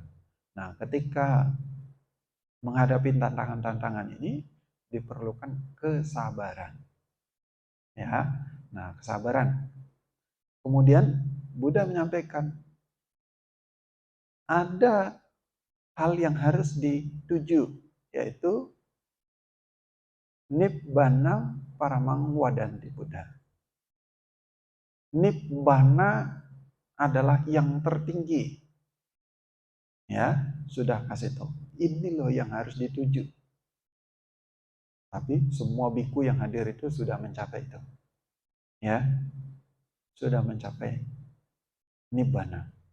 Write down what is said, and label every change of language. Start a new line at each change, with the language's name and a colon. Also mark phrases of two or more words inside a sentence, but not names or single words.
Indonesian: Nah, ketika menghadapi tantangan-tantangan ini diperlukan kesabaran. Ya. Nah, kesabaran. Kemudian Buddha menyampaikan ada hal yang harus dituju, yaitu
Pali: nibbana paramang wadanti Buddha.
Indonesian: Nibbana adalah yang tertinggi. Ya, sudah kasih tahu. Ini loh yang harus dituju. Tapi semua biku yang hadir itu sudah mencapai itu. Ya, sudah mencapai nibbana.